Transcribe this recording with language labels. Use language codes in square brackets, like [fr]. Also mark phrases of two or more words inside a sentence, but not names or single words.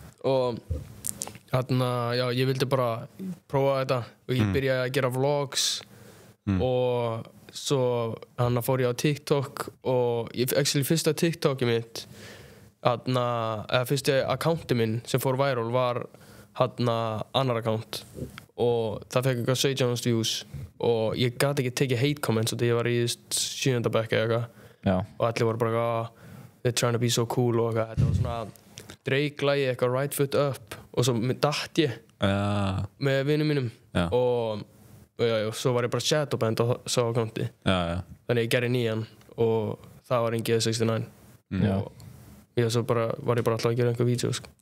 [is] Og þarna, já, ég vildi bara prófa þetta og ég byrjaði að gera vlogs og svo hann fór ég á TikTok og actually fyrsta TikTokið mitt eða fyrsti accounti minn sem fór viral var annar account og það fekk eitthvað 17 views og ég gat ekki tekið [en] hate comments [is] og því ég var í 7. bekk eða eitthvað og allir voru bara [en] they're trying to be so cool [is] og eitthvað, þetta var svona Drake-lagið eitthvað Right Foot Up og svo datt ég með vinum mínum og svo var ég bara shadowbanned á sá accounti þannig ég gerði nýjan og það var engið 69 og svo bara var ég bara alltaf að gera einhver vídeo sko.